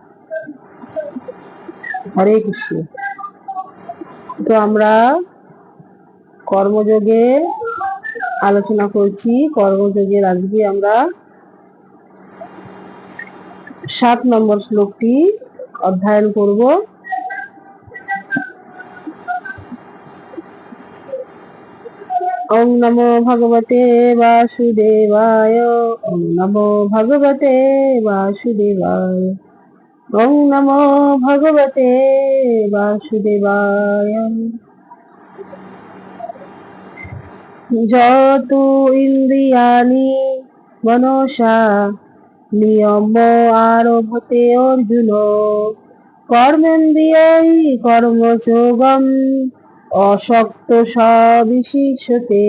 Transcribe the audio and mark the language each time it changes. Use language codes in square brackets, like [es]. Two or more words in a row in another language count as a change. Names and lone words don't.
[bn] হরে কৃষ্ণ। তো আমরা কর্মযোগে আলোচনা করছি। কর্মযোগের আজকে আমরা 7 নম্বর শ্লোকটি অধ্যয়ন করব। [sa] ওম নমো ভগবতে বাসুদেবায়, ওম নমো ভগবতে বাসুদেবায়, ওম নমো ভগবতে বাসুদেবায়। যতু ইন্দ্রিয়াণি মনসা নিয়ম আরভতে অর্জুন, কর্মেন্দ্রিয়াই কর্মযোগম অশক্ত সবিশিষ্যতে।